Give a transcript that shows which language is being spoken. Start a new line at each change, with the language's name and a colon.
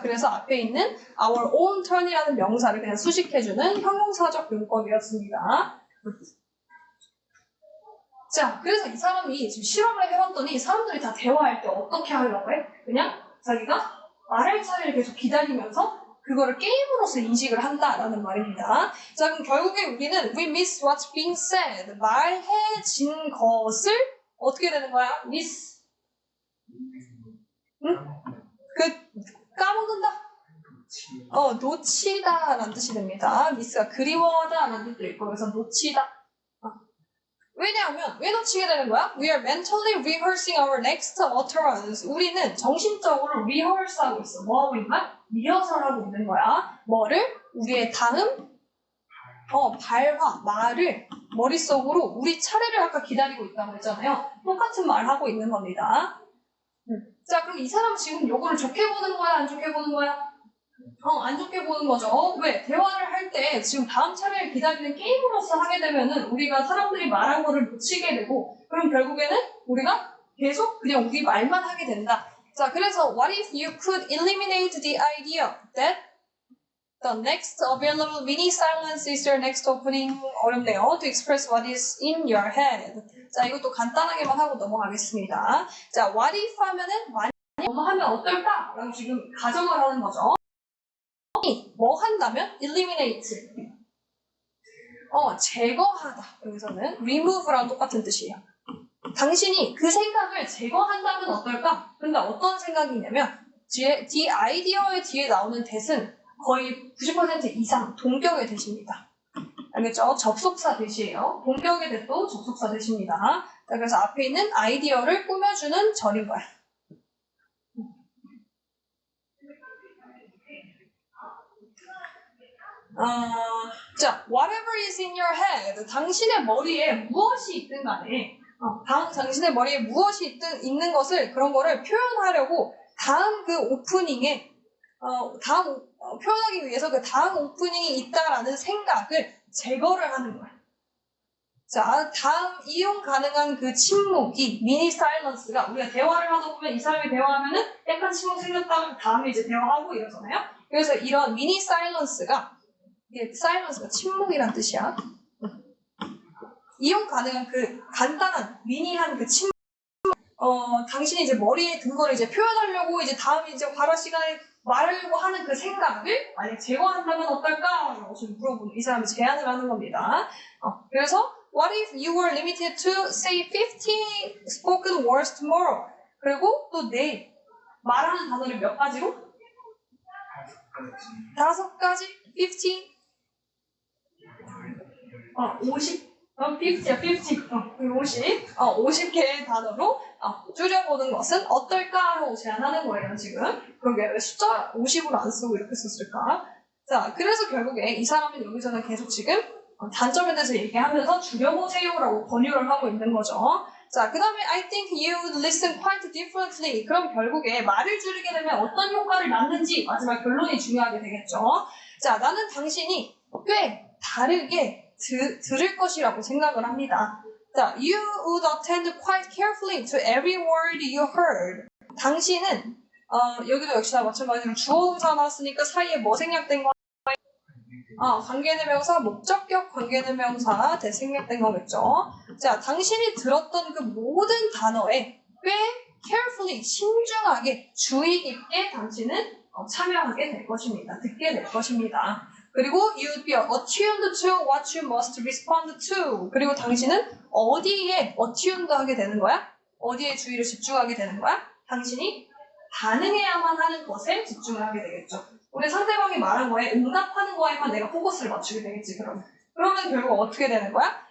Korean: 그래서 앞에 있는
English: our own turn
Korean: 이라는 명사를 그냥 수식해주는 형용사적 용법이었습니다. 자, 그래서 이 사람이 지금 실험을 해봤더니 사람들이 다 대화할 때 어떻게 하려고 해? 그냥 자기가 말할 차례를 계속 기다리면서 그거를 게임으로서 인식을 한다라는 말입니다. 자, 그럼 결국에 우리는
English: we miss what's being said.
Korean: 말해진 것을 어떻게 되는 거야?
English: miss.
Korean: 응? 까먹는다? 놓치다라는 뜻이 됩니다. miss가 그리워하다라는 뜻도 있고, 그래서 놓치다. 왜냐하면 왜 놓치게 되는 거야?
English: We are mentally rehearsing our next utterance.
Korean: 우리는 정신적으로 rehearse하고 있어. 뭐 하고 있나? 리허설하고 있는 거야. 뭐를? 우리의 다음 발화, 말을 머릿속으로 우리 차례를 아까 기다리고 있다고 했잖아요. 똑같은 말 하고 있는 겁니다. 자, 그럼 이 사람 지금 요거를 좋게 보는 거야? 안 좋게 보는 거야? 안 좋게 보는 거죠. 왜? 대화를 할 때 지금 다음 차례를 기다리는 게임으로서 하게 되면은 우리가 사람들이 말한 거를 놓치게 되고, 그럼 결국에는 우리가 계속 그냥 우리 말만 하게 된다.
English: 자, 그래서 what if you could eliminate the idea that the next available mini silence is your next opening?
Korean: 어렵네요.
English: To express what is in your head.
Korean: 자, 이것도 간단하게만 하고 넘어가겠습니다. 자,
English: what if
Korean: 하면은 만약 뭐 하면 어떨까? 라고 지금 가정을 하는 거죠. 뭐 한다면? eliminate. 제거하다. 여기서는 remove랑 똑같은 뜻이에요. 당신이 그 생각을 제거한다면 어떨까? 근데 어떤 생각이냐면 the idea의 뒤에 나오는 that은 거의 90% 이상 동격의 that입니다. 알겠죠? 접속사 that이에요. 동격의 that도 접속사 that입니다. 자, 그래서 앞에 있는 아이디어를 꾸며주는 절인 거야.
English: 자, whatever is in your head.
Korean: 당신의 머리에 무엇이 있든 간에, 당신의 머리에 무엇이 있는 것을, 그런 거를 표현하려고 다음 그 오프닝에, 표현하기 위해서 그 다음 오프닝이 있다라는 생각을 제거를 하는 거야. 자, 다음 이용 가능한 그 침묵이 미니 사일런스가 우리가 대화를 하다 보면 이 사람이 대화하면은 약간 침묵 생겼다면 다음에 이제 대화하고 이러잖아요. 그래서 이런 미니 사일런스가 이게 사일런스가 침묵이란 뜻이야. 이용 가능한 그 간단한 미니한 그 침묵. 당신이 이제 머리에 든 거를 이제 표현하려고 이제 다음 이제 발화 시간에 말하려고 하는 그 생각을 만약 제거한다면 어떨까? 라고 지금 물어보는 이 사람이 제안을 하는 겁니다. 그래서
English: What if you were limited to say 50 spoken words tomorrow?
Korean: 그리고 또 내일 말하는 단어를 몇 가지로? 5가지? 50? 50? 50야, 50. 50. 50개의 단어로 줄여보는 것은 어떨까라고 제안하는 거예요, 지금. 그러게 왜 숫자 50으로 안 쓰고 이렇게 썼을까? 자, 그래서 결국에 이 사람은 여기서는 계속 지금 단점에 대해서 얘기하면서 줄여보세요라고 권유를 하고 있는 거죠. 자, 그 다음에
English: I think you would listen quite differently.
Korean: 그럼 결국에 말을 줄이게 되면 어떤 효과를 낳는지 마지막 결론이 중요하게 되겠죠. 자, 나는 당신이 꽤 다르게 들을 것이라고 생각을 합니다.
English: 자, you would attend quite carefully to every word you heard.
Korean: 당신은 여기도 역시나 마찬가지로 주어동사 나왔으니까 사이에 뭐 생략된 거? 관계대명사, 목적격 관계대명사 대생략된 거겠죠. 자, 당신이 들었던 그 모든 단어에 꽤 carefully, 신중하게, 주의 깊게 당신은 참여하게 될 것입니다. 듣게 될 것입니다. 그리고
English: you'd be attuned to what you must respond to.
Korean: 그리고 당신은 어디에 attuned 하게 되는 거야? 어디에 주의를 집중하게 되는 거야? 당신이 반응해야만 하는 것에 집중을 하게 되겠죠. 우리 상대방이 말한 거에 응답하는 거에만 내가 포커스를 맞추게 되겠지, 그러면. 그러면 결국 어떻게 되는 거야?